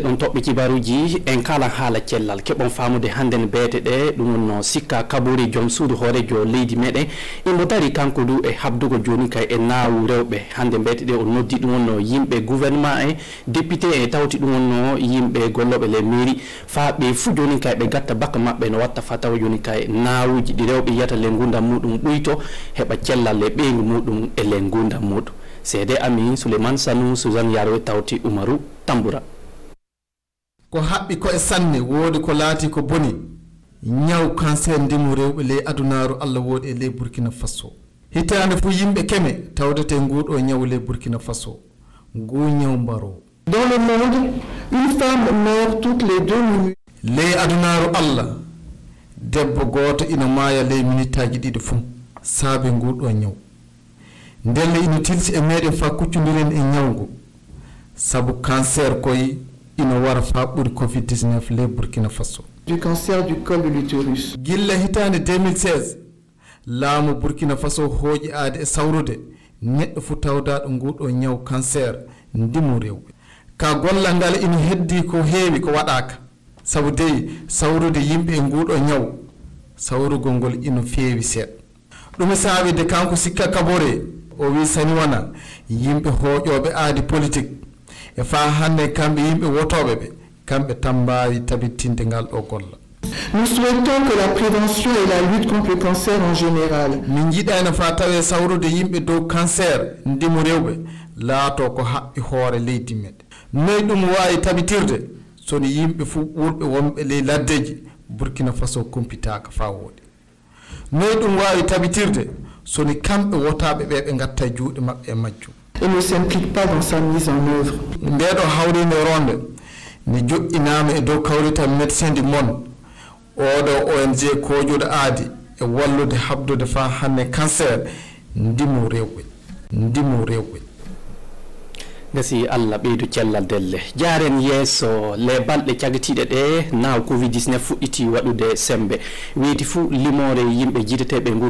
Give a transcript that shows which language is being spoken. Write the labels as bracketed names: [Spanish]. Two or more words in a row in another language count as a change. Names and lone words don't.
[Fula] ɗon toɓɓe kibaruji en kala haala cellal keɓon famude hande ne beete ɗe ɗum wonno sikka kabori joom suudu hoorejo leydi meɗen imbo dari kanko du e habdugo joni kay e naawu rewɓe hande beete ɗe o noddi ɗum wonno yimɓe gouvernement e député e tawti ɗum wonno yimɓe golloɓe le mairie fa ɓe fu joni kay ɓe gatta bakka mabɓe no watta fa tawa joni kay naawuji ɗi rewɓe yiyata le gundam muɗum ɓuyto heɓa cellal le ɓeygu muɗum e le gundam muɗum seede ami Souleymane Sanou Suzanne Yaro tawti Umaru Tambura ko haɓɓi ko e sanne woodi ko laati ko boni ñaw cancer ndimu rewɓe ley adunaru Allah woodi e ley Burkina Faso hitande fu yimɓe keme tawdete nguɗo ñaw ley Burkina Faso ngu ñaw mbaro. [French] Dans le monde, une femme meurt toutes les 2 minutes. [Fula] ley adunaru Allah debbo goto ina maaya ley minutaji ɗiɗi fu saabi nguɗo ñaw ndelle ina tilsi e meɗen fa kuccodiren e ñawgu sabu cancer koye ina wara fa ɓuri covid-19 ley Burkina Faso. [French] Du cancer du col de l'utérus. [Fula] gilla hitande 2016 laamu Burkina Faso hooƴi aade e sawrude neɗɗo fu tawdaɗo nguɗo ñaw cancer ndimu rewɓe ka gollal ngal ina heddi ko heewi ko waɗaka sabu dey sawrude yimɓe e nguɗo ñaw sawrugol ngol ina feewi seeɗa ɗum saabide kanko sikka kabore o wi sani wona yimɓe hooƴoɓe aadi politique e fa hande kamɓe yimɓe wotoɓe ɓe kamɓe tan mbawi tabitinde ngal ɗo golla. [French] Nous souhaitons que la prévention et la lutte contre le cancer en général. [Fula] min jiɗano fa tawe sawrude yimɓe dow cancer ndimu rewɓe laato ko haɓɓi hoore leydi meɗen noyi ɗum wawi tabitirde sono yimɓe fu ɓurɓe wonɓe ley laddeji Burkina Faso kumpitaka fa woɗi noyi ɗum wawi tabitirde soni kamɓe wotaɓe ɓe ɓe gatta juuɗe maɓɓe e majjum [French] et ne s'implique pas dans sa mise en œuvre. [Fula] ndeɗo hawrinde ronde ne joƴƴinama e dow kawrital médecin du monde oɗo ONG kojoɗo aadi e wallude habdude fa hande cancer ndimu rewɓe gasi Allah ɓeydu cellal delle jaren yeeso le balɗe cagatiɗe ɗe naw covid-19 fuɗɗiti waɗude sembe weeti fu limore yimɓe jiiteteɓe ngu